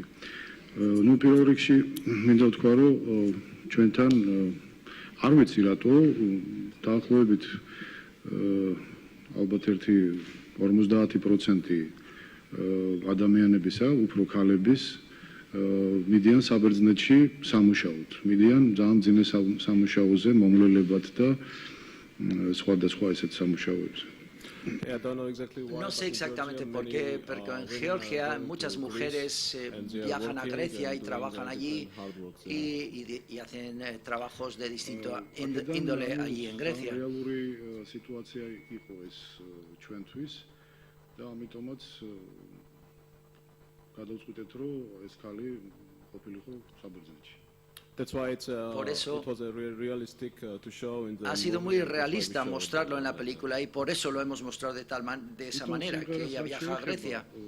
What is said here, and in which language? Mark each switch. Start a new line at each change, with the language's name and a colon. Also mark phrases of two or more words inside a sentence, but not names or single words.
Georgian: ნუ პირველ რიგში მინდა ვთქვა, რომ ჩვენთან არ ვიცი რატო დაახლოებით ალბათ ერთი 50% ადამიანებისა, უფრო ქალების მიდიან საბერძნეთში სამუშაოდ. მიდიან ძალიან მძიმე სამუშაოზე, მომლელებად და სხვადასხვა ესეთ სამუშაოებზე.
Spanish: No sé exactamente por qué, porque en Georgia muchas mujeres viajan a Grecia y trabajan allí y hacen trabajos de distinto índole allí en Grecia. Por eso ha sido muy realista mostrarlo en la película y por eso lo hemos mostrado de esa manera, que ella viaja a Grecia.